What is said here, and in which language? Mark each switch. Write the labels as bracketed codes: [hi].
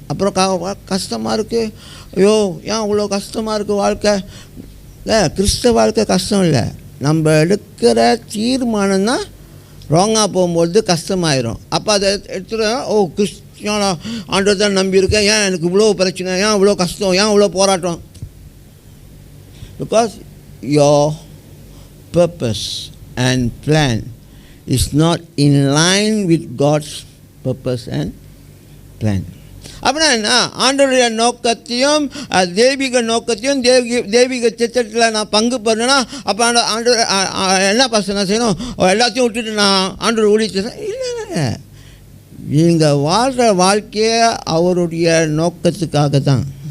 [ta] அப்புறம் கஷ்டமாக இருக்குது, ஐயோ ஏன் அவ்வளோ கஷ்டமாக இருக்குது வாழ்க்கை. இல்லை, கிறிஸ்தவ வாழ்க்கை கஷ்டம் இல்லை, நம்ம எடுக்கிற தீர்மானம் தான் ராங்காக போகும்போது கஷ்டமாயிரும். அப்போ அதை எடுத்துகிட்டு கிறிஸ்டியான ஆண்டவர் தான் நம்பியிருக்கேன், ஏன் எனக்கு இவ்வளோ பிரச்சனை, ஏன் இவ்வளோ கஷ்டம், ஏன் இவ்வளோ போராட்டம். [en] Because your purpose and plan is not in line with God's purpose and plan. [ta] அப்படின்னா என்ன, ஆண்டவருடைய நோக்கத்தையும் தெய்வீக நோக்கத்தையும் தெய்வீக திட்டத்தில் நான் பங்கு பண்ணேன்னா அப்போ ஆண்டவர் என்ன பசங்க நான் செய்யணும், எல்லாத்தையும் விட்டுட்டு நான் ஆண்டவர் ஊழியத்தை இல்லை. நீங்கள் வாழ்கிற வாழ்க்கையை அவருடைய நோக்கத்துக்காக தான்.